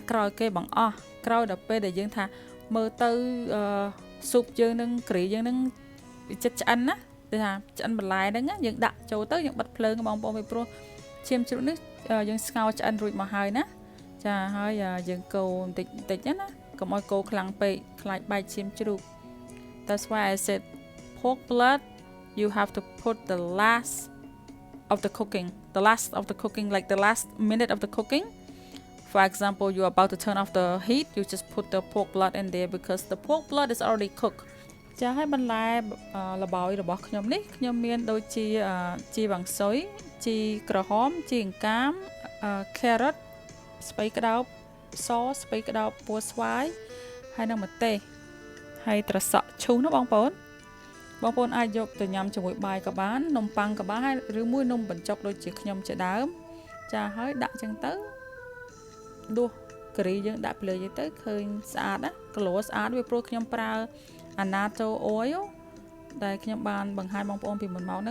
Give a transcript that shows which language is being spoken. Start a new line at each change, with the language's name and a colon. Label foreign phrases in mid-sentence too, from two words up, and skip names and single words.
Khmer: ក្រោយគេបង្អស់ក្រោយដល់ពេលដែលយើងថាមើលទៅស៊ុបយើងនឹងគ្រីយើងនឹងចិត្តឆ្អិនណាថាឆ្អិនបន្លែហ្នឹងយើងដាក់ចូលទៅយើងបិទភ្លើងបងប្អូនពីព្រោះឈាមជ្រូកនេះយើងស្ងោរឆ្អិនរួចមកហើយណាចាហើយយើងកូរបន្តិចណាកុំឲ្យកូរខ្លាំងពេកខ្លាចបែកឈាមជ្រូក
English: That's why I said pork blood you have to put the last of the cooking like the last minute of the cooking. For example, you're about to turn off the heat, you just put the pork blood in there because the pork blood is already cooked.
Khmer: ចាឲ្យបន្លែលបោយរបស់ខ្ញុំនេះខ្ញុំមានដូចជាជីវ៉ាន់ស៊ុយជីក្រហមជីអង្កាម carrot ស្ពៃក្តោបសស្ពៃក្តោបពណ៌ស្វាយហើយនិងម្ទេសហើយត្រសក់ឈូសណាបងប្អូនអាចយកទៅញ៉ាំជាមួយបាយក៏បាននំប៉័ងក៏បានហើយឬមួយនំបញ្ចុកដូចជាខ្ញុំជាដើមចាហើយដាក់ចឹងទៅដួសការីយើងដាក់ភ្លើងទៅឃើញស្អាតណាគីឡូស្អាតវាព្រោះខ្ញុំប្រើ
English: Annatto Oil
Khmer: ដែលខ្ញុំបានបង្ហាញបងប្អូនពីមុនមកហ្នឹង